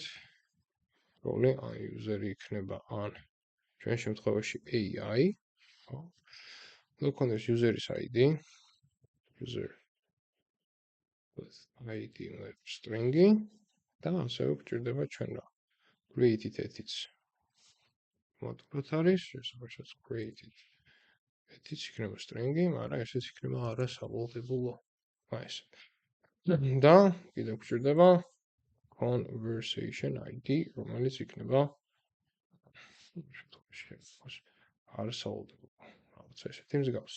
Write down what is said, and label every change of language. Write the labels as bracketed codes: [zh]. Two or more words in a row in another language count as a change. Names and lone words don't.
[ka] როლი user-ი იქნება ან ჩვენ შემთხვევაში AI, ხო? უნდა გქონდეს user-ის ID, [en] user ID string- [ka] ი და ასევე გვჭირდება ჩვენ რა [en] created edits [ka] მოდულად არის, შესაბამისად [en] created edits [ka] იქნება string-ი, მაგრამ ესეც იქნება არასავალდებულო. ეს. და კიდევ გვჭირდება [en] conversation ID, [ka] რომელიც იქნება არასავალდებულო. რაღაც ესეთი მსგავსი.